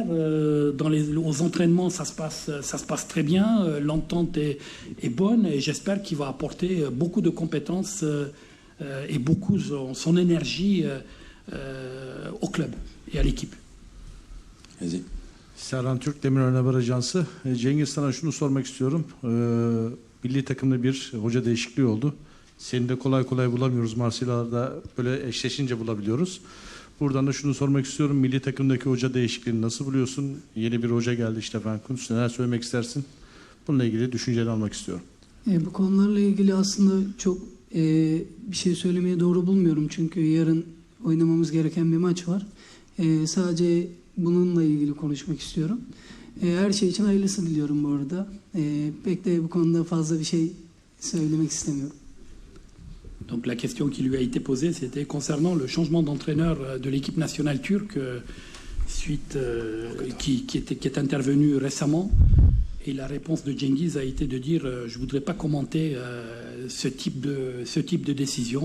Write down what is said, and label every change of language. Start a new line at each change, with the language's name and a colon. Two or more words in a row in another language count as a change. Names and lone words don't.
French: Aux entraînements, ça se passe très bien. L'entente est bonne et j'espère qu'il va apporter beaucoup de compétences et beaucoup son énergie au club et à l'équipe. Vas-y.
Turkish: Serhan Türk, Demirören Haber Ajansı. Cengiz, sana şunu sormak istiyorum. Milli takımda bir hoca değişikliği oldu. Seni de kolay kolay bulamıyoruz. Marsilya'da böyle eşleşince bulabiliyoruz. Buradan da şunu sormak istiyorum. Milli takımdaki hoca değişikliğini nasıl buluyorsun? Yeni bir hoca geldi, Stefan Kuntz. Neler söylemek istersin? Bununla ilgili düşünceni almak istiyorum. Bu konularla ilgili aslında çok bir şey söylemeye doğru bulmuyorum. Çünkü yarın oynamamız gereken bir maç var. Sadece bununla ilgili konuşmak istiyorum. Her şey için hayırlısı diliyorum bu arada. Pek de bu konuda fazla bir şey söylemek istemiyorum.
French: Donc la question qui lui a été posée, c'était concernant le changement d'entraîneur de l'équipe nationale turque qui est intervenu récemment. Et la réponse de Cengiz a été de dire je ne voudrais pas commenter ce type de décision.